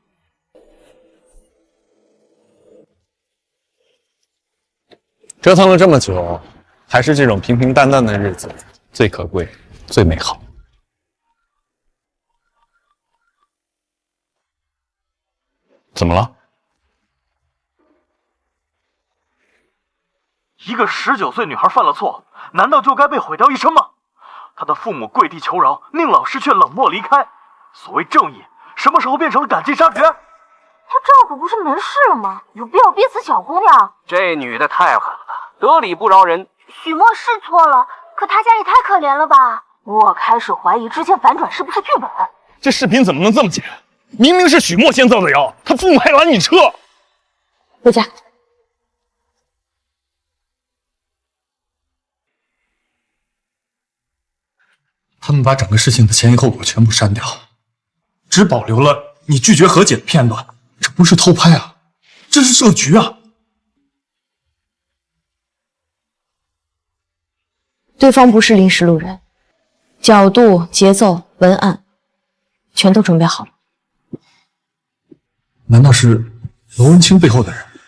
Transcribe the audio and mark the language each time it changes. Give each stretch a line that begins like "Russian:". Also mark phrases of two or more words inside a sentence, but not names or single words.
Chinese: 折騰了這麼久，還是這種平平淡淡的日子最可貴、最美好。怎麼了？一個19 歲女孩犯了錯，難道就該被毀掉一生嗎？她的父母跪地求饒，寧老師卻冷漠離開。所謂正義，什麼時候變成了趕盡殺絕？她丈夫不是沒事了嗎？有必要逼死小姑娘？這女的太狠了，得理不饒人。許墨是錯了，可她家也太可憐了吧？我開始懷疑之前反轉是不是劇本。這視頻怎麼能這麼剪？明明是許墨先造的謠，他父母還攔你車。回家。他們把整個事情的前因後果全部刪掉，只保留了你拒絕和解的片段。這不是偷拍啊，這是設局啊！對方不是臨時路人，角度、節奏、文案，全都準備好了。難道是羅文清背後的人？